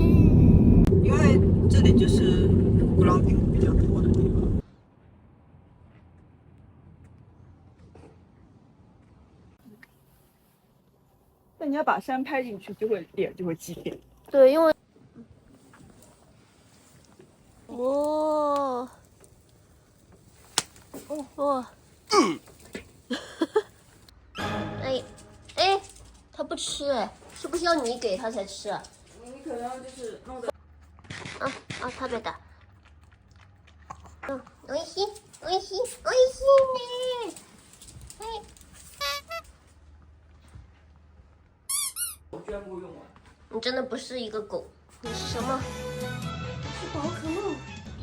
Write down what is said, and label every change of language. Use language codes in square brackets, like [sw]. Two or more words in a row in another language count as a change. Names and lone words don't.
[zh] 因為這裡就是鼓浪嶼比較多的地方。那你要把山拍進去，臉就會極甜。對，因為哇，哎，他不吃是不是要你給他才吃啊？你可能就是弄得 [ja] 食べた。おいしいね。 [zh] 我居然不用完。你真的不是一個狗，你是什麼？是寶可夢。